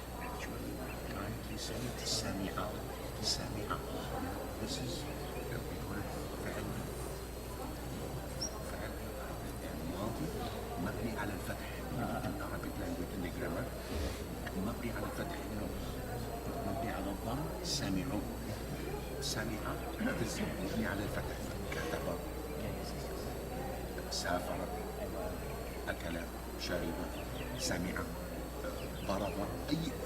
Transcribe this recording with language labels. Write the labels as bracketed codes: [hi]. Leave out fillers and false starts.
[en] Actually, kindly say it سمع. [ar] سمع. [en] This is the word فعل. [ar] فعل الماضي مبني على الفتح. [en] In Arabic language in the grammar [ar] مبني على الفتح. مبني على الضم. سمعوا. سمع مبني على الفتح. كتب. سافر. أكل. شرب. سمع. ضرب. أي.